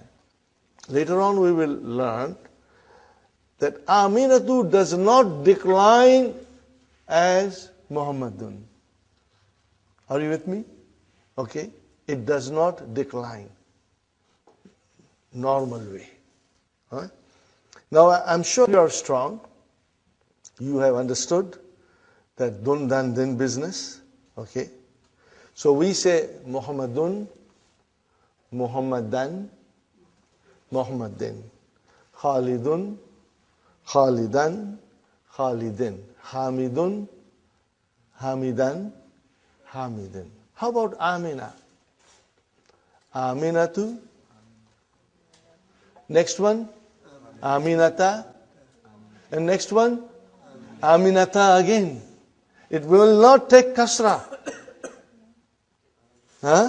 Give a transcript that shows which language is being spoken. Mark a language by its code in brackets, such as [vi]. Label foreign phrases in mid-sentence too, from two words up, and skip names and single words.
[en] Later on we will learn that Aminatu does not decline as Muhammadun. Are you with me? Okay? It does not decline. Normal way. Huh? Now I'm sure you are strong. You have understood that [ar] دُنْ دَنْ دِنْ [en] business. Okay? So we say Muhammadun, Muhammadan, Muhammadin. Khalidun, Khalidan, Khalidin. Hamidun, Hamidan, Hamidin. How about Amina? Aminatu. Next one, Aminata. And next one, Aminata again. It will not take kasra. Huh?